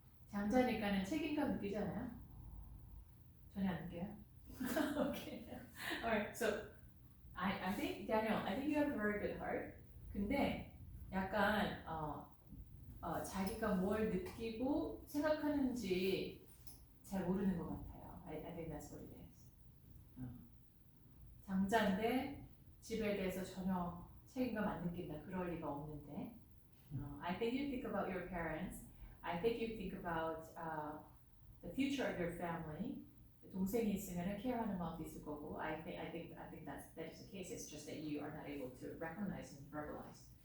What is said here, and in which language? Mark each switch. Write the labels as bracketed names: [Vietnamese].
[Korean] 장자니까는 책임감 느끼잖아요? 전혀 안 느껴요? [English] Okay. Alright, so I think Daniel, I think you have a very good heart. [Korean] 근데 약간 자기가 뭘 느끼고 생각하는지 잘 모르는 것 같아요. [English] I think that's what it is. [Korean] 장자인데 집에 대해서 전혀 책임감 안 느낀다. 그럴 리가 없는데. [English] I think you think about your parents. I think you think about the future of your family. [Korean] 동생이 있으면 케어하는 마음도 있을 거고. [English] I think that is the case. It's just that you are not able to recognize and verbalize.